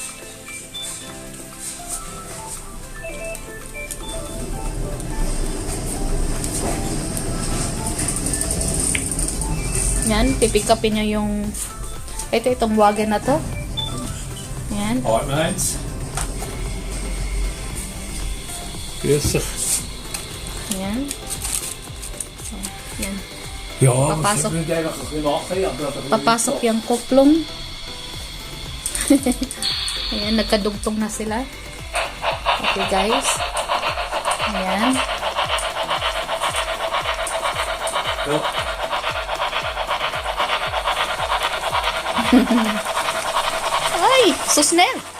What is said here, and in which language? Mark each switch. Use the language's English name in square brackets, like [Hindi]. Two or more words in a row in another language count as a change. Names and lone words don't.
[Filipino] Yan, pipick upin niya yung itong wagon na to. Yan. [English] Alright, mates. [German] Grüß dich. [Filipino] Yan. So, yan. [German] Ja, [Filipino] Papasok. [German] was würde eigentlich ein bisschen machen, aber... [Filipino] Papasok yung kuplong. Ayan, nagkadugtong na sila. [English] Okay, guys. Ayan. [German] Ja. [Filipino] Ay, susner!